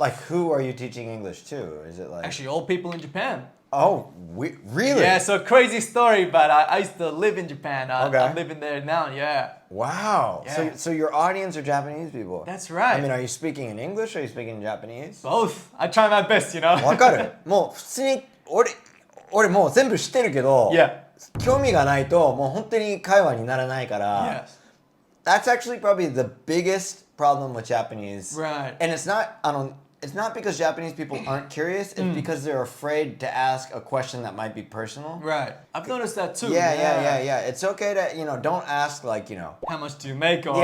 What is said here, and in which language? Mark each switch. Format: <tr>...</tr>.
<en>Like, who are you teaching English to? Is it like... Actually, all people in Japan. Oh, really? Yeah, so crazy story, but I used to live in Japan. Okay. I'm living there now, yeah. Wow. Yeah. So your audience are Japanese people? That's right. I mean, are you speaking in English or are you speaking in Japanese? Both. I try my best,</en> <ja>わかる。もう普通に俺もう全部知ってるけど、</ja> <en>Yeah.</en> <ja>興味がないともう本当に会話にならないから。</ja> <en>Yes. That's actually probably the biggest problem with Japanese. Right. And it's not because Japanese people aren't curious, it's because they're afraid to ask a question that might be personal. Right. I've noticed that too. Yeah. It's okay to, don't ask like, How much do you make? Or,</en>